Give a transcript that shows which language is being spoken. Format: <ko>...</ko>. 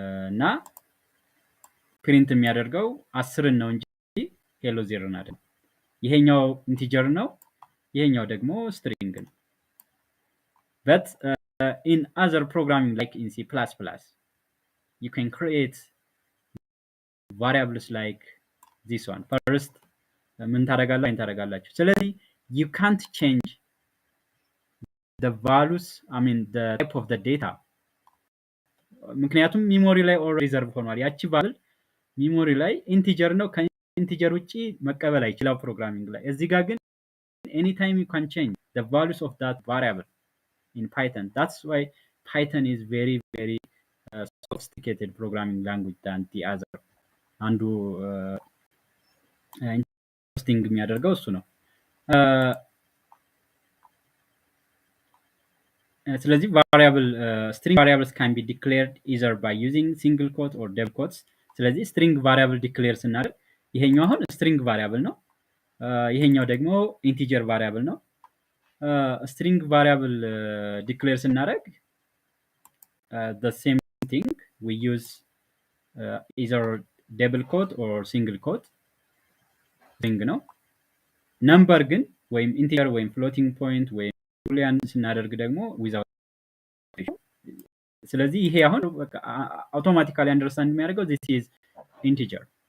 <am>እና ፕሪንት የሚያደርገው 10 ነው እንጂ ሄሎ ዜርን አይደለም። ይሄኛው ኢንቲጀር ነው፣ ይሄኛው ደግሞ ስትሪንግ ነው።</am> <en>but in other programming like in C++, you can create variables like this one.</en> <am>First ምን ታደርጋላችሁ?</am> <en>ስለዚህ you can't change the values, I mean the type of the data</en> <am>ምክንያቱም ሚሞሪ ላይ ኦልሬዲ ሪዘርቭ ሆኗል። ያቺ ቫልዩ ሚሞሪ ላይ ኢንቲጀር ነው፣ ከኢንቲጀር ውጪ መቀበል አይችላል ፕሮግራሚንግ ላይ። እዚህ ጋር ግን</am> <en>anytime you can change the values of that variable in Python. That's why Python is very sophisticated programming language than the other.</en> <am>አንዱ ኢንትረስቲንግ የሚያደርገው እሱ ነው።</am> <en>ስለዚህ variable string variables can be declared either by using single quote or double quotes.</en> <am>ስለዚህ string variable declare ስናደርግ ይሄኛው አሁን string variable ነው፣ ይሄኛው ደግሞ integer variable ነው። string variable declare ስናደርግ</am> <en>the same thing we use either double quote or single quote string ነው። number ግን ወይም integer ወይም floating point ወይም boolean ስናደርግ ደግሞ without</en> <am>ስለዚህ ይሄ አሁን አውቶማቲካሊ አንደርስታንድ የሚያደርገው</am> <en>this is integer።</en>